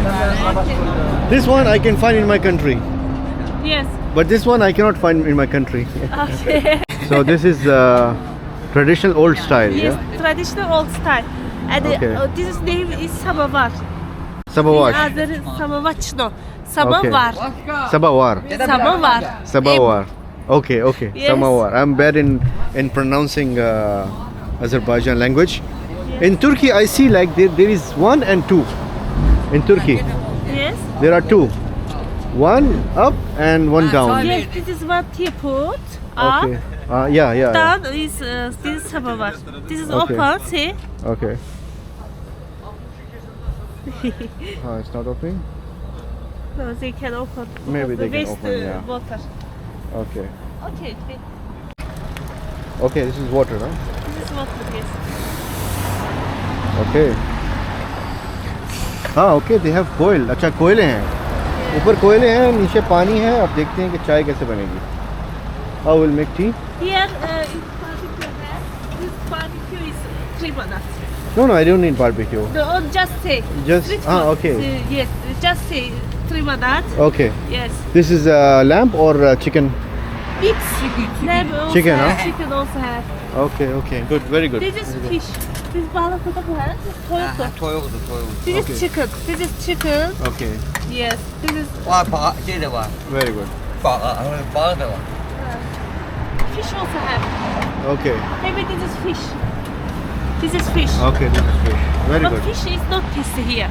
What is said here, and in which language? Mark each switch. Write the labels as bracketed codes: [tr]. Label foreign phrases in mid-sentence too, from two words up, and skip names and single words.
[en] Okay. This one I can find in my country, Yes. but this one I cannot find in my country. Okay. So this is traditional old style, Yes, yeah? traditional old style. And Okay. this is name is samovar. Samovar. Other samovachno. Samovar. Sabawar. Samovar. Sabawar. Okay, okay. Yes. Samawar. I'm bad in pronouncing Azerbaijan language. In Turkey, I see like there is 1 and 2. In Turkey, Yes. there are 2. 1 up and 1 down. Yes, this is what he put up. Okay. Yeah. Down is this is samovar. This is Okay. open. See. Okay. It's not opening. No, they can open. Maybe they can Waste open, yeah. water. Okay. Okay. Okay, this is water, huh? This is water. Yes. [hi] Okay. हाँ, [en] okay, they have [hi] कोयल. अच्छा, कोयले हैं. ऊपर कोयले हैं, नीचे पानी है. अब देखते हैं कि चाय कैसे बनेगी. [en] How will make tea? Here in barbecue, this barbecue is 3 minutes. No, I don't need barbecue. No, just say. Just- street ah, food. okay. Yes, just say 3 minutes. Okay. Yes. This is lamb or chicken? It's lamb also Chicken, have, huh? chicken also have. Okay. Good, very good. This is fish. This [tr] balık da bu ha. [en] Toyota. This Okay. is chicken. This is chicken. Okay, Yes. This is very good. fish also have. Okay, Maybe this is fish. This is fish. okay, this is fish. Very But good. fish is not tasty here.